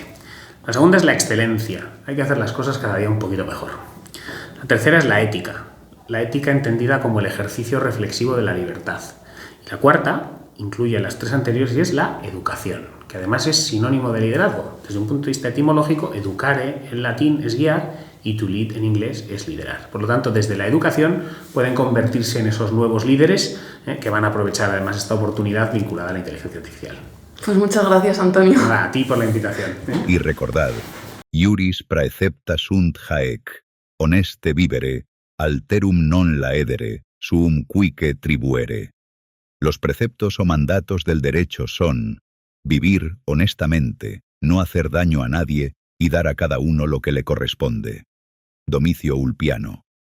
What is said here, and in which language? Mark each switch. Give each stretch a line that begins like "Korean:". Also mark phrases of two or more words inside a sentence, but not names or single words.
Spanish: La segunda es la excelencia, hay que hacer las cosas cada día un poquito mejor. La tercera es la ética entendida como el ejercicio reflexivo de la libertad. Y la cuarta incluye las 3 anteriores y es la educación, que además es sinónimo de liderazgo. Desde un punto de vista etimológico, educare en latín es guiar y
English: to lead
Spanish: en inglés es liderar. Por lo tanto, desde la educación pueden convertirse en esos nuevos líderes que van a aprovechar además esta oportunidad vinculada a la inteligencia artificial. Pues muchas gracias, Antonio. Nada, a ti por la invitación. Y recordad,
Latin: iuris praecepta sunt haec, honeste vivere, alterum non laedere, suum cuique tribuere.
Spanish: Los preceptos o mandatos del derecho son vivir honestamente, no hacer daño a nadie y dar a cada uno lo que le corresponde. Domicio Ulpiano.